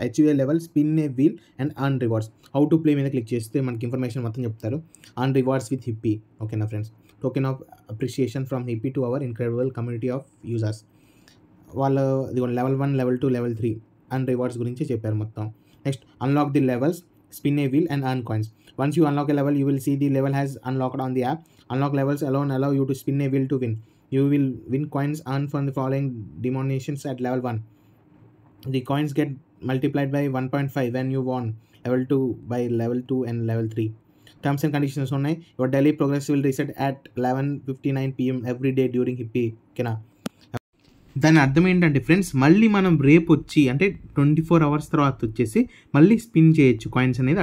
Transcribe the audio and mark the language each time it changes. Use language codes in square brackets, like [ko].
[en] Achieve a level, spin a wheel and earn rewards. How to play [te] మీద click చేస్తే మనకి information మొత్తం చెప్తారు. [en] Earn rewards with Hippi. ఓకేనా friends, token of appreciation from Hippi to our incredible community of users. [te] వాళ్ళు level 1, level 2, level 3 earn rewards గురించి చెప్పారు మొత్తం. [en] Next unlock the levels, spin a wheel and earn coins. Once you unlock a level, you will see the level has unlocked on the app. Unlock levels alone allow you to spin a wheel to win. You will win coins earned from the following denominations at level 1. The coins get multiplied by 1.5 when you won level 2 by level 2 and level 3. Terms and conditions [te] ఉన్నాయి. [en] Your daily progress will reset at 11:59 PM every day during hippie. [te] ఓకేనా, దాని అర్థం ఏంటంటే friends, మళ్ళీ మనం రేపు వచ్చి అంటే 24 అవర్స్ తర్వాత వచ్చేసి మళ్ళీ స్పిన్ చేయొచ్చు కాయిన్స్ అనేది.